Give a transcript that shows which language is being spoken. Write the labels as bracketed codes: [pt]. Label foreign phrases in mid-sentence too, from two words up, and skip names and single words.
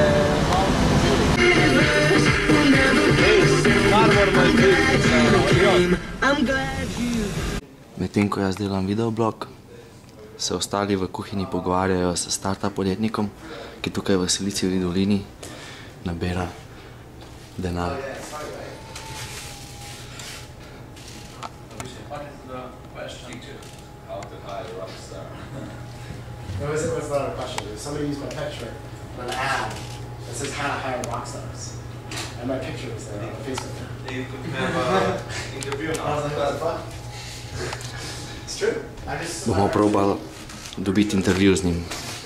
[sl] Medtem ko jaz delam videoblog, se ostali v kuhinji pogovarjajo s startup podjetnikom, ki tukaj v Silicijevi dolini nabira denar. [en] It was not a question. Somebody used my picture on an ad that says how to hire rock stars. And my picture was there on Facebook. You can have an interview now. I was like, that's fun. It's true. [sl] Bomo probali dobiti intervju z njim.